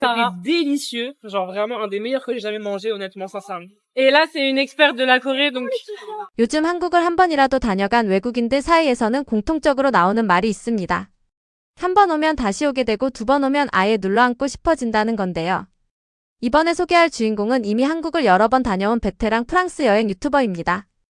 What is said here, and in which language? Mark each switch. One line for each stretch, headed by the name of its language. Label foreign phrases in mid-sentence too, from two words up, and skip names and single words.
French: C'était délicieux, genre vraiment un des meilleurs que j'ai jamais mangé, honnêtement, sincèrement. Et là, c'est une experte de la Corée, donc.
Korean: 요즘 한국을 한 번이라도 다녀간 외국인들 사이에서는 공통적으로 나오는 말이 있습니다. 한 번 오면 다시 오게 되고 두 번 오면 아예 눌러앉고 싶어진다는 건데요. 이번에 소개할 주인공은 이미 한국을 여러 번 다녀온 베테랑 프랑스 여행 유튜버입니다.